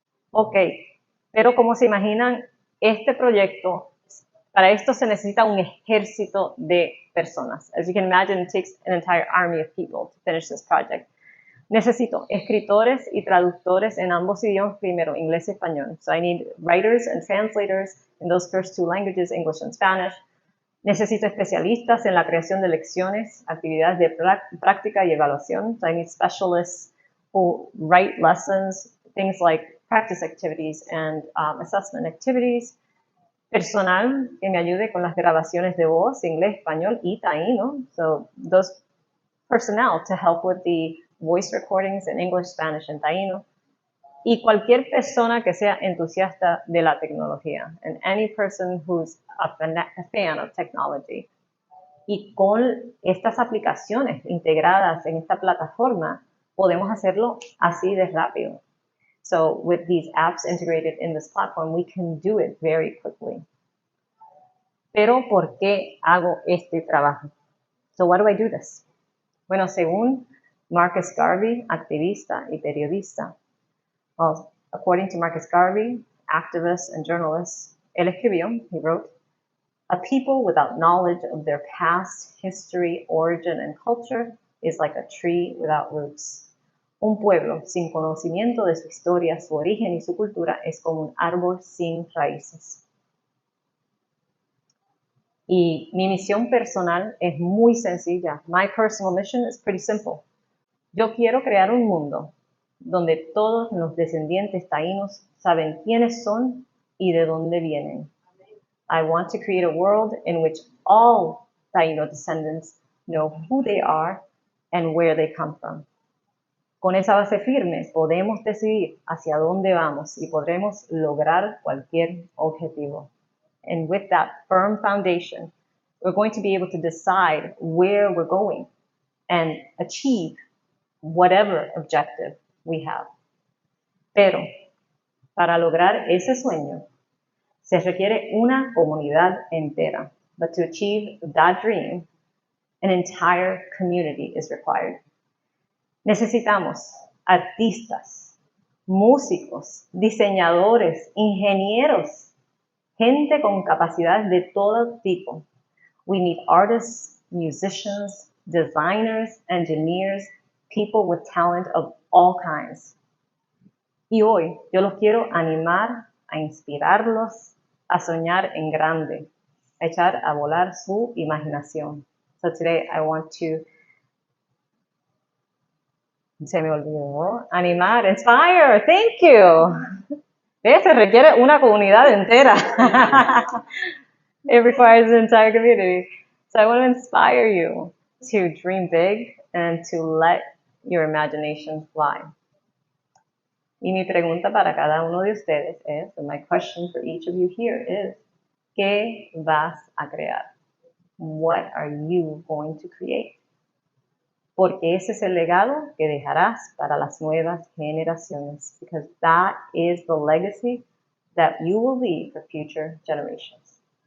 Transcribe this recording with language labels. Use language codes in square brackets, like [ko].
[es] Ok, pero como se imaginan, este proyecto, para esto se necesita un ejército de personas. [en] As you can imagine, it takes an entire army of people to finish this project. [es] Necesito escritores y traductores en ambos idiomas primero, inglés y español. [en] So I need writers and translators in those first 2 languages, English and Spanish. [es] Necesito especialistas en la creación de lecciones, actividades de práctica y evaluación. [en] So I need specialists who write lessons, things like practice activities and assessment activities. [es] Personal que me ayude con las grabaciones de voz, inglés, español y taíno. [en] So those personnel to help with the voice recordings in English, Spanish, and taíno. [es] Y cualquier persona que sea entusiasta de la tecnología. [en] And any person who's a fan of technology. [es] Y con estas aplicaciones integradas en esta plataforma, podemos hacerlo así de rápido. [en] So with these apps integrated in this platform, we can do it very quickly. [es] Pero ¿por qué hago este trabajo? [en] So why do I do this? [es] Bueno, según Marcus Garvey, activista y periodista. [en] Well, according to Marcus Garvey, activist and journalist, [es] él escribió, [en] he wrote, A people without knowledge of their past, history, origin, and culture is like a tree without roots. [es] Un pueblo sin conocimiento de su historia, su origen y su cultura es como un árbol sin raíces. Y mi misión personal es muy sencilla. [en] My personal mission is pretty simple. [es] Yo quiero crear un mundo donde todos los descendientes taínos saben quiénes son y de dónde vienen. [en] I want to create a world in which all Taino descendants know who they are and where they come from. [es] Con esa base firme podemos decidir hacia dónde vamos y podremos lograr cualquier objetivo. [en] And with that firm foundation, we're going to be able to decide where we're going and achieve whatever objective we have. [es] Pero para lograr ese sueño, se requiere una comunidad entera. [en] But to achieve that dream, an entire community is required. [es] Necesitamos artistas, músicos, diseñadores, ingenieros, gente con capacidades de todo tipo. [en] We need artists, musicians, designers, engineers, people with talent of all kinds. [es] Y hoy yo los quiero animar, a inspirarlos, a soñar en grande, a echar a volar su imaginación. [en] So today I want to, [es] se me olvidó, animar, [en] inspire, thank you. [es] Se requiere una comunidad entera. [en] It requires an entire community. So I want to inspire you to dream big and to let your imagination fly. [es] Y mi pregunta para cada uno de ustedes es, [en] and my question for each of you here is, [es] ¿qué vas a crear? [en] What are you going to create? [es] Porque ese es el legado que dejarás para las nuevas generaciones. [en] Because that is the legacy that you will leave for future generations.